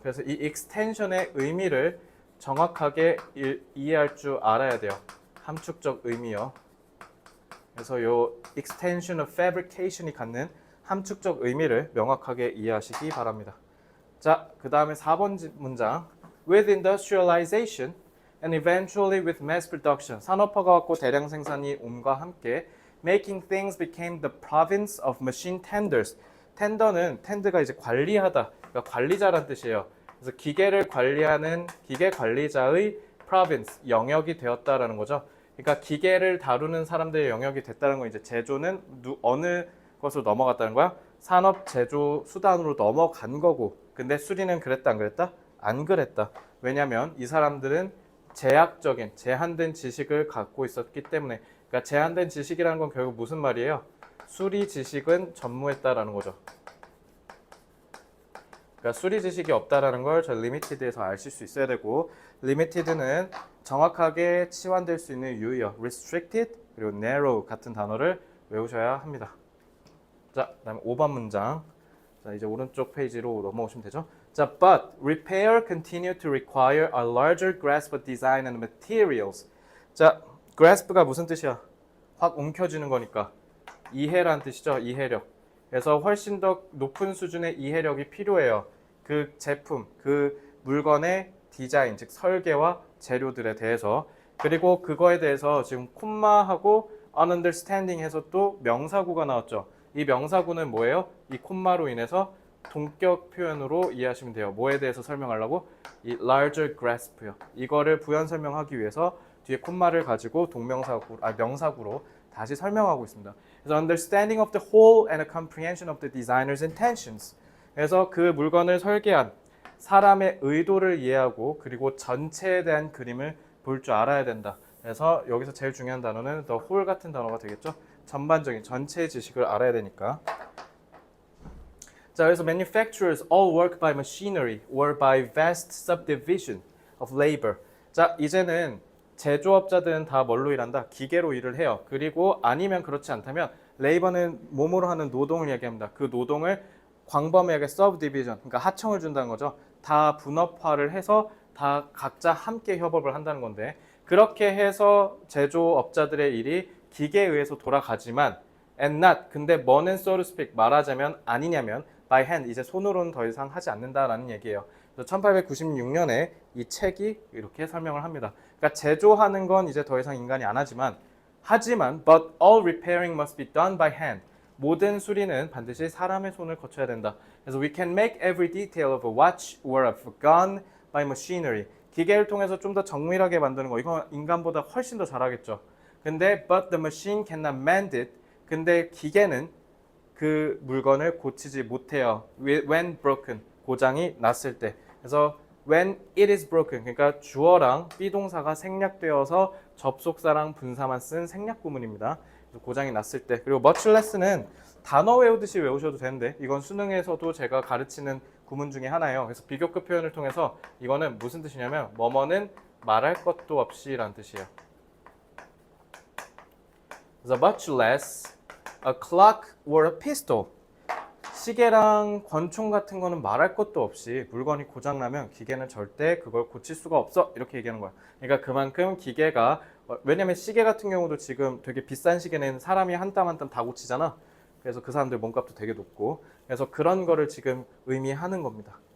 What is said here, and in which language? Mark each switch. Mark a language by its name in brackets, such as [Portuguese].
[Korean] 그래서 이 extension의 의미를 정확하게 이해할 줄 알아야 돼요. 함축적 의미요. 그래서 요 extension of fabrication이 갖는 함축적 의미를 명확하게 이해하시기 바랍니다. 자, 그 다음에 4번 문장. [English] With industrialization and eventually with mass production. [Korean] 산업화가 왔고 대량 생산이 옴과 함께 [English] making things became the province of machine tenders. [Korean] 텐드가 이제 관리하다, 그러니까 관리자란 뜻이에요. 그래서 기계를 관리하는 기계 관리자의 province, 영역이 되었다라는 거죠. 그러니까 기계를 다루는 사람들의 영역이 됐다는 건 이제 제조는 어느 것으로 넘어갔다는 거야? 산업 제조 수단으로 넘어간 거고. 근데 수리는 그랬다 안 그랬다? 안 그랬다. 왜냐면 이 사람들은 제약적인 제한된 지식을 갖고 있었기 때문에. 그러니까 제한된 지식이라는 건 결국 무슨 말이에요? 수리 지식은 전무했다라는 거죠. 그러니까 수리 지식이 없다라는 걸 저 limited에서 아실 수 있어야 되고, limited는 정확하게 치환될 수 있는 유의어 restricted 그리고 narrow 같은 단어를 외우셔야 합니다. 자, 그다음에 5번 문장. 자, 이제 오른쪽 페이지로 넘어오시면 되죠. [English] 자, but repair continue to require a larger grasp of design and materials. [Korean] 자, grasp가 무슨 뜻이야? 확 움켜쥐는 거니까 이해란 뜻이죠. 이해력. 그래서 훨씬 더 높은 수준의 이해력이 필요해요. 그 제품, 그 물건의 디자인, 즉 설계와 재료들에 대해서. 그리고 그거에 대해서 지금 콤마하고 understanding 해서 또 명사구가 나왔죠. 이 명사구는 뭐예요? 이 콤마로 인해서 동격 표현으로 이해하시면 돼요. 뭐에 대해서 설명하려고? 이 larger grasp요. 이거를 부연 설명하기 위해서 뒤에 콤마를 가지고 명사구로 다시 설명하고 있습니다. [English] 그래서 understanding of the whole and a comprehension of the designer's intentions. [Korean] 그래서 그 물건을 설계한 사람의 의도를 이해하고 그리고 전체에 대한 그림을 볼 줄 알아야 된다. 그래서 여기서 제일 중요한 단어는 the whole 같은 단어가 되겠죠. 전반적인 전체의 지식을 알아야 되니까. [English] 자, 그래서 manufacturers all work by machinery or by vast subdivision of labor. [Korean] 자, 이제는 제조업자들은 다 뭘로 일한다? 기계로 일을 해요. 그리고 아니면 그렇지 않다면 레이버는 몸으로 하는 노동을 얘기합니다. 그 노동을 광범위하게 subdivision, 그러니까 하청을 준다는 거죠. 다 분업화를 해서 다 각자 함께 협업을 한다는 건데, 그렇게 해서 제조업자들의 일이 기계에 의해서 돌아가지만 and not, 근데 뭐는 [English] so to speak [Korean] 말하자면 아니냐면 [English] by hand, [Korean] 이제 손으로는 더 이상 하지 않는다라는 얘기예요. 그래서 1896년에 이 책이 이렇게 설명을 합니다. 그러니까 제조하는 건 이제 더 이상 인간이 안 하지만 [English] but all repairing must be done by hand. [Korean] 모든 수리는 반드시 사람의 손을 거쳐야 된다. [English] 그래서 we can make every detail of a watch or of a gun by machinery. [Korean] 기계를 통해서 좀 더 정밀하게 만드는 거, 이건 인간보다 훨씬 더 잘하겠죠. [English] 근데 but the machine cannot mend it. [Korean] 근데 기계는 그 물건을 고치지 못해요. [English] When broken, [Korean] 고장이 났을 때. 그래서 [English] when it is broken, [Korean] 그러니까 주어랑 비동사가 생략되어서 접속사랑 분사만 쓴 생략 구문입니다. 그래서 고장이 났을 때. 그리고 much less는 단어 외우듯이 외우셔도 되는데 이건 수능에서도 제가 가르치는 구문 중에 하나예요. 그래서 비교급 표현을 통해서 이거는 무슨 뜻이냐면 뭐뭐는 말할 것도 없이 라는 뜻이에요. [English] 그래서 much less a clock or a pistol. [Korean] 시계랑 권총 같은 거는 말할 것도 없이 물건이 고장나면 기계는 절대 그걸 고칠 수가 없어, 이렇게 얘기하는 거야. 그러니까 그만큼 기계가, 왜냐면 시계 같은 경우도 지금 되게 비싼 시계는 사람이 한 땀 한 땀 다 고치잖아. 그래서 그 사람들 몸값도 되게 높고, 그래서 그런 거를 지금 의미하는 겁니다.